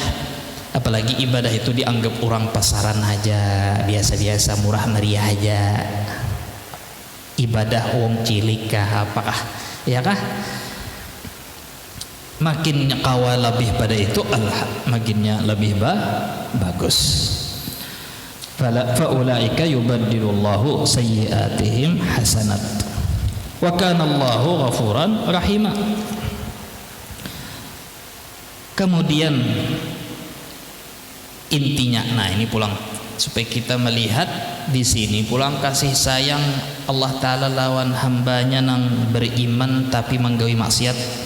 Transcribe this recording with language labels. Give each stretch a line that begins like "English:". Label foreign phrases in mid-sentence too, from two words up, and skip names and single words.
Banjar: Apalagi ibadah itu dianggap orang pasaran aja, biasa-biasa murah meriah aja, ibadah
Javanese: wong cilik
Banjar: kah apakah, ya kah? Makin kawal lebih pada itu makinnya lebih bagus.
Arabic: فأولئك يبدل الله سيئاتهم حسنات وكان الله غفورا رحيما.
Banjar: Kemudian intinya, nah ini pulang supaya kita melihat di sini pulang kasih sayang Allah Ta'ala lawan hambanya yang beriman tapi menggawi maksiat.